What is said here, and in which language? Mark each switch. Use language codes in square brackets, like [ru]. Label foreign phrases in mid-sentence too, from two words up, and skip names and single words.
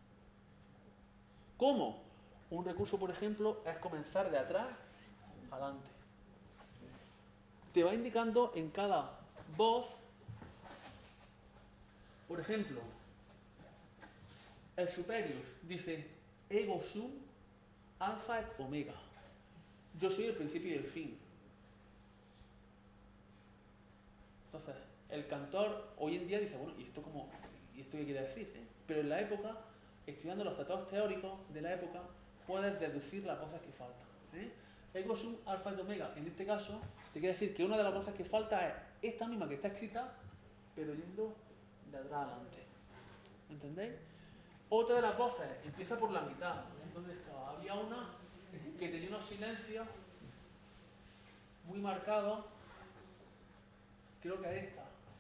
[es] ¿Cómo? Un recurso, por ejemplo, es comenzar de atrás adelante. Te va indicando en cada voz, por ejemplo, el superius dice [la] ego sum alfa et omega. [es] Yo soy el principio y el fin. Entonces, el cantor hoy en día dice, bueno, ¿y esto qué quiere decir? Pero en la época, estudiando los tratados teóricos de la época, puedes deducir las voces que faltan. [la] Ego sum alfa et omega, [es] en este caso, te quiere decir que una de las voces que falta es esta misma que está escrita, pero yendo de atrás adelante. ¿Entendéis? Otra de las voces empieza por la mitad. ¿Dónde estaba? Había una que tenía unos silencios muy marcados, creo que es esta.